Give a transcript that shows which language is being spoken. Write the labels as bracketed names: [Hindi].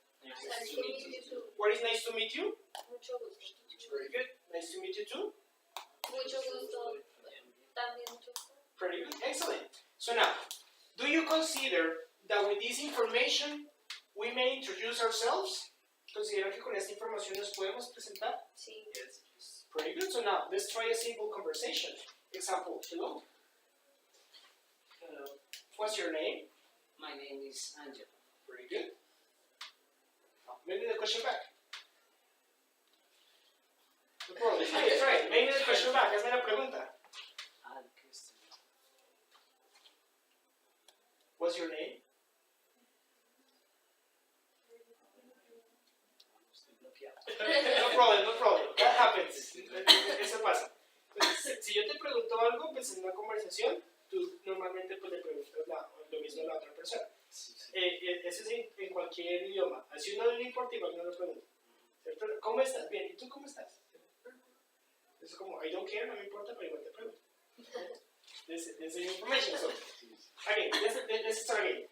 [English] Nice to meet you too. What is nice to meet you? [Spanish] Mucho gusto. [English] Very good. Nice to meet you too. [Spanish] Mucho gusto. También mucho gusto. [English] Very good. Excellent. So now, do you consider that with this information we may introduce ourselves? [Spanish] ¿Consideran que con esta información nos podemos presentar? Sí. [English] Yes. Very good. So now, let's try a simple conversation. Example, hello. Hello, What's your name? my name is Angel. Very good. Maybe the question back. No problem. Try it. Maybe the question back. [Spanish] Hazme la pregunta. Christian. [English] What's your name? [Spanish] Estoy bloqueado. [English] No problem, no problem. That happens. [Spanish] Eso pasa. Entonces, si yo te pregunto algo, pues en una conversación, tú normalmente pues le preguntas lo mismo a la otra persona. Eso es en cualquier idioma. Así uno no le importa, igual no lo pregunta. ¿Cierto? ¿Cómo estás? Bien. ¿Y tú cómo estás? Es como, [English] I don't care, [Spanish] no me importa, pero igual te pregunto. [English] This is information. So, again, let's start again.